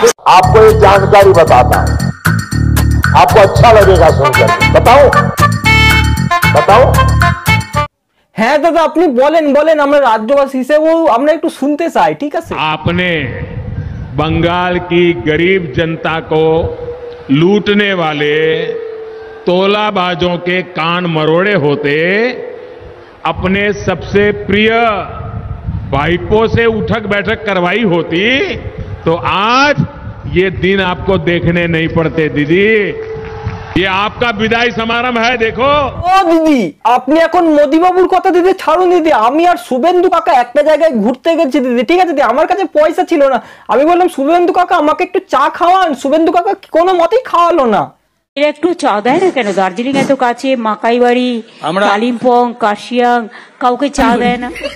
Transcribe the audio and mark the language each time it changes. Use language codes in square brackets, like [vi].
[hi] आपको एक जानकारी बताता हूं, आपको अच्छा लगेगा सुनकर। बताओ बताओ। [bn] হ্যাঁ দাদা আপনি বলেন বলেন, আমরা রাজ্যবাসী হিসেবে আমরা একটু শুনতে চাই, ঠিক আছে? [hi] आपने बंगाल की गरीब जनता को लूटने वाले तोलाबाजों के कान मरोड़े होते अपने सबसे प्रिय भाईपों से उठक बैठक करवाई होती तो आज ये दिन आपको देखने नहीं पड़ते दीदी। ये आपका विदाई समारोह है, देखो। [bn] ও দিদি আপনি এখন মোদি বাবুর কথা দিদি ছাড়ুন দিদি, আমি আর শুভেন্দু কাকা একটা জায়গায় ঘুরতে গেছি দিদি, ঠিক আছে দিদি? আমার কাছে পয়সা ছিল না, আমি বললাম শুভেন্দু কাকা আমাকে একটু চা খাওয়ান, শুভেন্দু কাকা কোনো মতেই খাওয়ালো না। এর একটু চা দেয় না কেন? দার্জিলিং এত কাছে, মাকাইবাড়ি, কালিম্পং, কার্শিয়াং, কাউকে চা দেয় না?